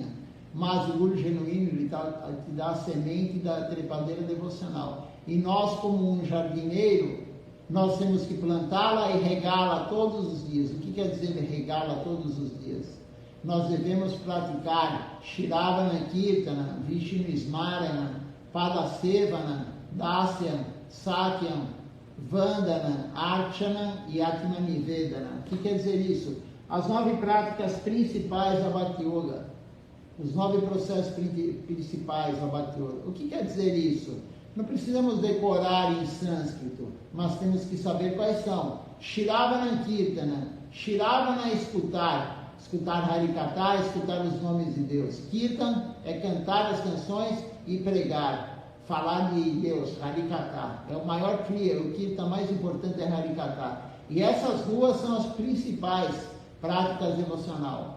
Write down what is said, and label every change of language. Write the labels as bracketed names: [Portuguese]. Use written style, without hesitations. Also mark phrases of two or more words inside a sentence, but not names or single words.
[Portuguese] Mas o Guru genuíno, ele te dá a semente da trepadeira devocional. E nós, como um jardineiro, nós temos que plantá-la e regá-la todos os dias. O que quer dizer regá-la todos os dias? Nós devemos praticar [Sanskrit] श्रवण कीर्तन, विष्णु स्मरण, पादसेवन, दास्यम्, सत्यम्, वन्दन, अर्चन [Portuguese] e Atmanivedana. O que quer dizer isso? As 9 práticas principais da Bhakti Yoga, os 9 processos principais da Bhakti Yoga. O que quer dizer isso? Não precisamos decorar em sânscrito, mas temos que saber quais são. [Sanskrit] श्रवण कीर्तन. [Portuguese] Shravana é escutar Harikatha, escutar os nomes de Deus. Kirtan é cantar as canções e pregar, falar de Deus, Harikatha. É o maior kriya, o Kirtan mais importante é Harikatha. E essas duas são as principais práticas devocional.